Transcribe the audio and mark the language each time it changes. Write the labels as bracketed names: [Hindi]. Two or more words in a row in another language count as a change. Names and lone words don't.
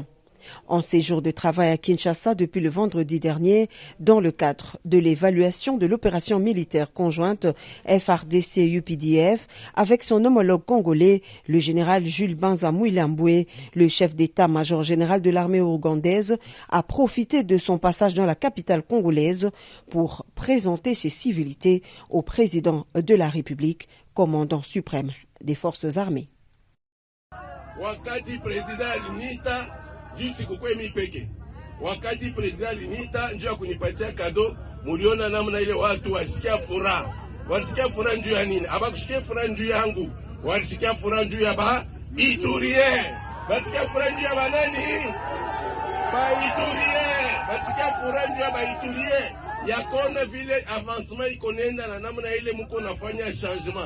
[French] En séjour de travail à Kinshasa depuis le vendredi dernier, dans le cadre de l'évaluation de l'opération militaire conjointe FARDC-UPDF avec son homologue congolais, le général Jules Banza Mouilamboué, le chef d'état-major général de l'armée ougandaise, a profité de son passage dans la capitale congolaise pour présenter ses civilités au président de la République, commandant suprême des forces armées. [Swahili] Jinsi kukwemi peke. Wakati president alinita njoo kunipatia kado, muliona namna ile watu walisikia furaha. Walisikia furaha njoo ya nini? Abakushikia furaha njoo yangu. Walisikia furaha njoo ya ba Iturie. Walisikia furaha njoo ya banani? Ba Iturie. Walisikia furaha njoo ya ba Iturie. Yakona vile avancement iko nenda na namna ile mko nafanya changement.